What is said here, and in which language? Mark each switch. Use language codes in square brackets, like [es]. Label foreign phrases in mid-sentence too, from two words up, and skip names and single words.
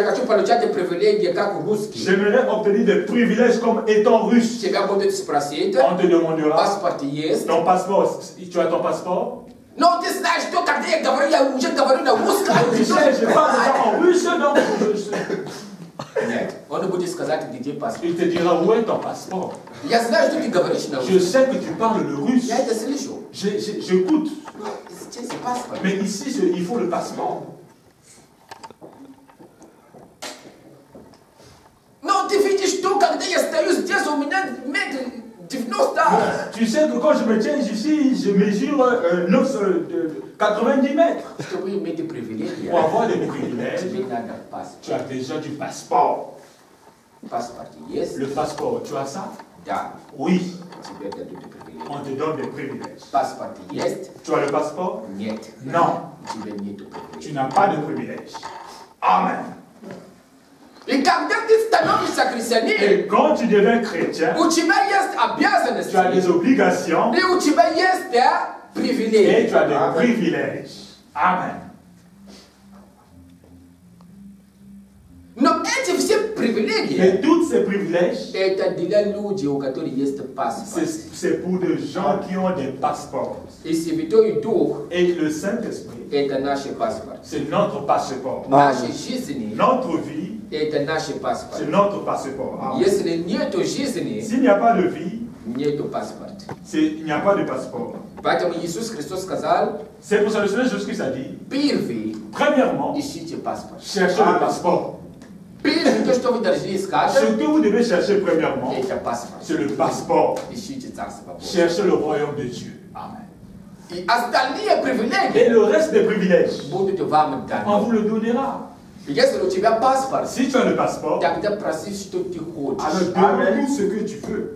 [fr] J'aimerais obtenir des privilèges comme étant russe. On te demandera ton passeport. Tu as ton passeport? Non, tu sais, je te garde, je parle en russe, non. On ne peut pas [ru] сказать, где паспорт. [fr] Il te dira où est ton passeport. [ru] Я знаю, что ты говоришь на русском. [fr] Je sais que tu parles le russe. [ru] Я это слышу. [fr] J'écoute. [ru] Здесь паспорт. [fr] Mais ici, il faut le passeport. [ru] Но ты видишь, что когда я стою здесь, у меня метр 90. [fr] Tu sais que quand je me tiens ici, je mesure 90 mètres. [ru] Чтобы иметь привилегии. [fr] Pour avoir des privilèges, [ru] Тебе надо паспорт. [fr] Tu as déjà du passeport. [ru] Паспорт есть? [fr] Le passeport, tu as ça? [ru] Да. [fr] Oui. [ru] Тебе дадут привилегии. [fr] On te donne des privilèges. [ru] Паспорт есть? [fr] Tu as le passeport? [ru] Нет. [fr] Non. [ru] Тебе нету привилегий. [fr] Tu n'as pas de privilèges. Amen. [ru] И когда ты становишься христианином, [fr] et quand tu deviens chrétien, [ru] у тебя есть обязанности, [fr] tu as des obligations, [ru] и у тебя есть привилегии. [fr] Et tu as des privilèges. Amen. [ru] Но эти все привилегии, [fr] et tous ces privilèges, [ru] это для людей, у которых есть паспорт. [fr] C'est pour des gens qui ont des passeports. [ru] И Святой Дух, [fr] et le Saint-Esprit, [ru] это наш паспорт. [fr] C'est notre passeport. [ru] Наши жизни, [fr] notre vie, [ru] это наш паспорт. [fr] C'est notre passeport. [ru] Если нету жизни, [fr] s'il n'y a pas de vie, [ru] нету паспорт. [fr] Il n'y a pas de passeport. [ru] Поэтому Иисус Христос сказал, [fr] c'est pour ça que le Seigneur Jésus-Christ a dit, premièrement, [ru] ищите паспорт. [fr] Cherchez le passeport. Ce que vous devez chercher premièrement, c'est le passeport. Cherchez le royaume de Dieu. Amen. Et le reste des privilèges, on vous le donnera. Si tu as le passeport, alors donne tout ce que tu veux.